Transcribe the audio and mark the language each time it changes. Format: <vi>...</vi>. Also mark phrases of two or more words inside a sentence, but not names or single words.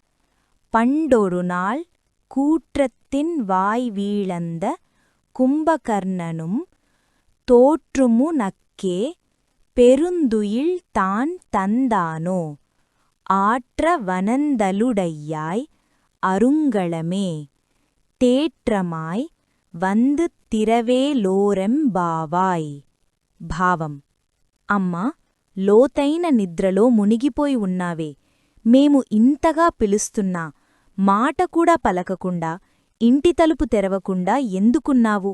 <ta>பண்டொருநாள் கூற்றத்தின் வாய்வீழந்த கும்பகர்ணனும் தோற்றுமு நக்கே பெருந்துயில் தான் தந்தானோ. ஆற்ற வனந்தலுடையாய் அருங்களமே தேற்றமாய் வந்து తిరవేలోరెంబావాయ్.</ta> <te>భావం: అమ్మా, లోతైన నిద్రలో మునిగిపోయి ఉన్నావే. మేము ఇంతగా పిలుస్తున్నా మాట కూడా పలకకుండా, ఇంటి తలుపు తెరవకుండా ఎందుకున్నావు?</te>